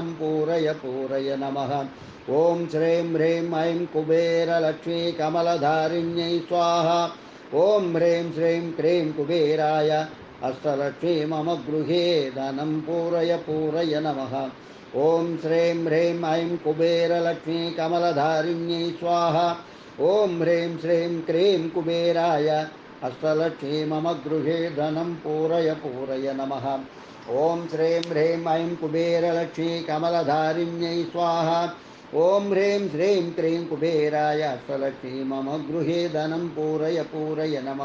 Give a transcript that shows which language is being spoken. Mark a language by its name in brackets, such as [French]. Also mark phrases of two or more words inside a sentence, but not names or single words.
[Sanskrit] పూరయ పూరయ నమః ఓం శ్రీం హ్రీం ఐం కుబేరలక్ష్మీ కమలధారిణ్యై స్వాహా ఓం హ్రీం శ్రీం క్రీం కుబేరాయ అష్టలక్ష్మీ మమ గృహే ధనం పూరయ పూరయ నమః ఓం శ్రీం హ్రీం ఐం కుబేరలక్ష్మీ కమలధారిణ్యై స్వాహా ఓం హ్రీం శ్రీం క్రీం కుబేరాయ अष्टलक्ष्मी मम गृहे धनं पूरय पूरय नमः। ॐ श्रीं ह्रीं ऐं कुबेरलक्ष्मी कमलधारिण्यै स्वाहा। ॐ ह्रीं श्रीं क्रीं कुबेराय अष्टलक्ष्मी मम गृहे धनं पूरय पूरय नमः।